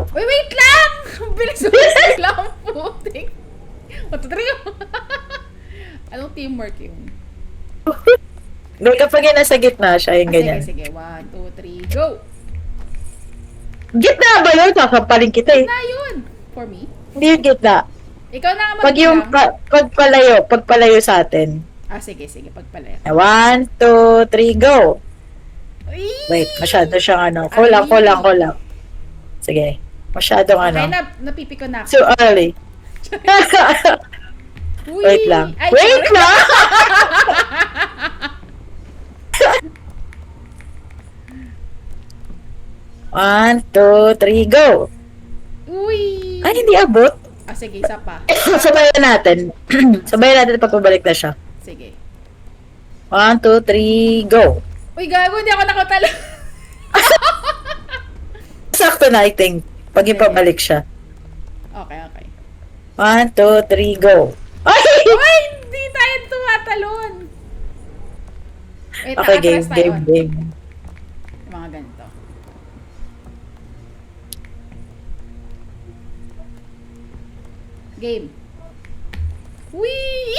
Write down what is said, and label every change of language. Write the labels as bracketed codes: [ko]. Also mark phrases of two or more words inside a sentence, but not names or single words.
[tl] Uy, wait lang! Bilis lang ang putik. 1, 2, 3, go! Anong teamwork yun? Doon kapag yun nasa gitna siya, yung ganyan. Sige, 1, 2, 3, go! Gitna ba yun? Kakapaling kita eh. Na yun! [en] For me? [tl] Hindi yung gitna. Ikaw na nga Pag yung magbilang. pagpalayo sa atin. Sige, pagpalaya. 1, 2, 3, go! Uy! Wait, masyado siyang ano. Kulang. Sige. Masyadong ano. Okay, napipiko na ako. [en] Too early. [tl] Uy! Wait lang. Ay, Wait sorry. lang! One, two, three, go! Uy! Ay, hindi abot. Ah, sige, isa pa. Sabayan natin. Sabayan natin pag pabalik na siya. Sige. One, two, three, go! Uy, gago, hindi ako nakatalo. Sakto na, [en] I think. [tl] Pag ipabalik siya. Okay, okay. One, two, three, go! Ay! Uy, hindi tayo tumatalon. Wait, Okay, game, atras tayo. game, game. Yung mga ganito. Game. Wee!